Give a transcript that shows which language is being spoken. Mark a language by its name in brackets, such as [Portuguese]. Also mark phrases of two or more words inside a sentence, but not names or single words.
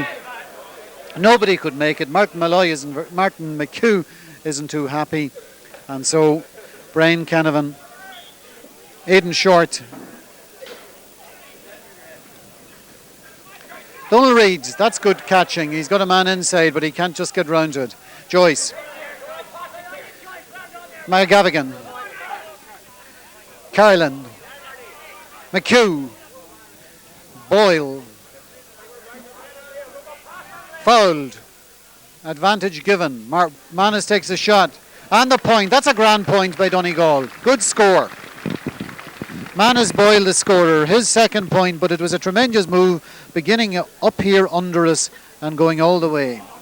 [English] Nobody could make it. Martin McHugh isn't too happy, and so Brian Canavan, Aidan Short. Donal Reid, that's good catching. He's got a man inside, but he can't just get round to it. Joyce. Gavigan. Carlin. McHugh. Boyle. Fouled. Advantage given. Manus takes a shot. And the point. That's a grand point by Donegal. Good score. Manus Boyle the scorer. His second point, but it was a tremendous move beginning up here under us and going all the way.